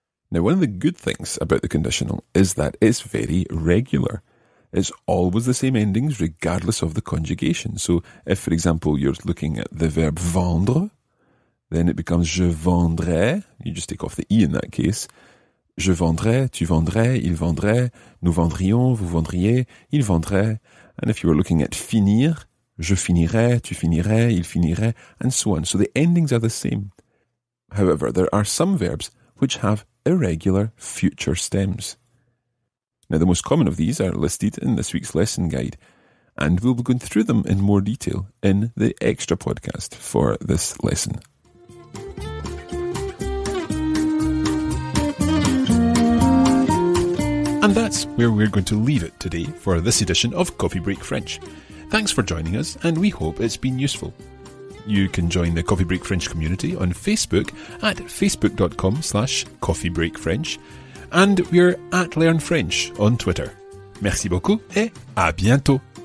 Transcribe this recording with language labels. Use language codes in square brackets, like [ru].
[en] Now, one of the good things about the conditional is that it's very regular. It's always the same endings regardless of the conjugation. So if, for example, you're looking at the verb vendre, then it becomes [fr] je vendrais. [en] You just take off the e in that case. [fr] Je vendrais, tu vendrais, il vendrait, nous vendrions, vous vendriez, il vendrait. [en] And if you were looking at finir, [fr] je finirais, tu finirais, il finirait, [en] and so on. So the endings are the same. However, there are some verbs which have irregular future stems. Now, the most common of these are listed in this week's lesson guide, and we'll be going through them in more detail in the extra podcast for this lesson. And that's where we're going to leave it today for this edition of Coffee Break French. Thanks for joining us, and we hope it's been useful. You can join the Coffee Break French community on Facebook at facebook.com/coffeebreakfrench, and we're at Learn French on Twitter. [fr] Merci beaucoup et à bientôt.